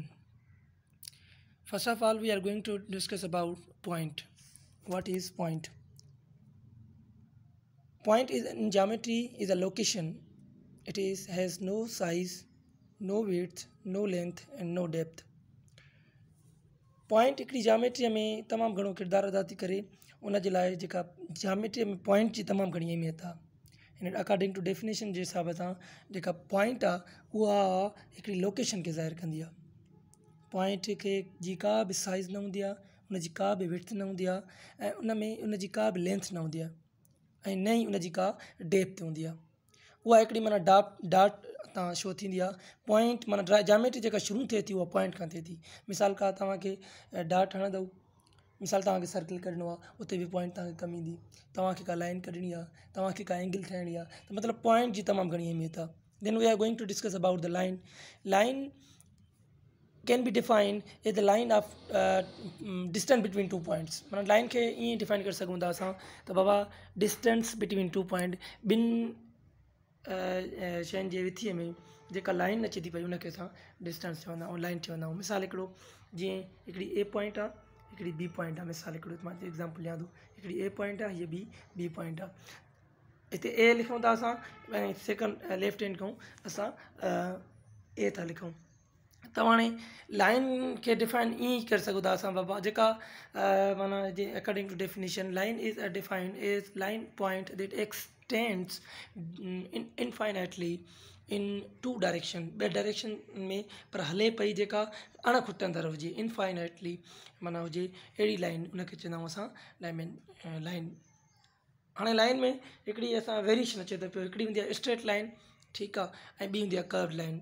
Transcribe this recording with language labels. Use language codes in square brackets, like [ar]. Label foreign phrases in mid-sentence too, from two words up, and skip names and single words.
[en] First of all, we are going to discuss about point. What is point? Point is in geometry is a location. It is has no size, no width, no length and no depth. [sd] पॉइंट हिकिड़ी जामेट्रीअ में तमामु घणो किरदारु अदा थी करे. उन जे लाइ जेका जामेट्रीअ में पॉइंट जी तमामु घणी अहमियत आहे. इन [en] according to definition [sd] जे हिसाब सां जेका पॉइंट आहे उहा हिकिड़ी लोकेशन खे ज़ाहिर कंदी आहे. पॉइंट खे जी का बि साइज़ न हूंदी आहे, उन जी का बि विड्थ न हूंदी आहे ऐं उन में उन जी का बि लेंथ न हूंदी आहे ऐं न ई उन जी का डेप्थ हूंदी आहे. उहा हिकिड़ी माना डाट तां शो थींदी आहे. पॉइंट माना जामेट्री जेका शुरू थिए थी उहा पॉइंट खां थिए थी. मिसाल का तव्हांखे डाट हणंदव, मिसाल तव्हांखे सर्किल कढणो आहे, उते बि पॉइंट तव्हांखे कमु ईंदी. तव्हांखे का लाइन कढणी आहे, तव्हांखे का एंगल ठाहिणी आहे, त मतिलबु पॉइंट जी तमामु घणी अहमियत आहे. [en] Then we are going to discuss about the line. Line can be define is the line of distance between two points. [sd] माना लाइन खे ईअं डिफाइन करे सघूं था असां त बाबा [en] distance between two point, [sd] ॿिनि शयुनि जे विथीअ में जेका लाइन अचे थी पई उनखे असां डिस्टेंस चवंदा आहियूं, लाइन चवंदा आहियूं. मिसाल हिकिड़ो जीअं हिकिड़ी ए पॉइंट आहे, हिकिड़ी बी पॉइंट आहे. मिसाल हिकिड़ो मां एग्ज़ाम्पल ॾियां थो. हिकिड़ी ए पॉइंट आहे, हीअ बी पॉइंट आहे. हिते ए लिखूं था असां ऐं सेकंड [en] left hand [sd] खां असां ए था लिखूं. त हाणे लाइन खे डिफाइन ईअं ई करे सघूं था असां बाबा जेका माना जे [en] according to definition line is defined as line point that extends infinitely in two direction. [sd] ॿ डायरेक्शन में पर हले पई, जेका अणखुटंदड़ हुजे, इनफाइनाइटली माना हुजे अहिड़ी लाइन, उनखे चवंदा आहियूं असां लाइन. हाणे लाइन में हिकिड़ी असां वेरिएशन अचे थो पियो. हिकिड़ी हूंदी आहे [en] straight line, [sd] ठीकु आहे, ऐं ॿी हूंदी आहे [en] curve line.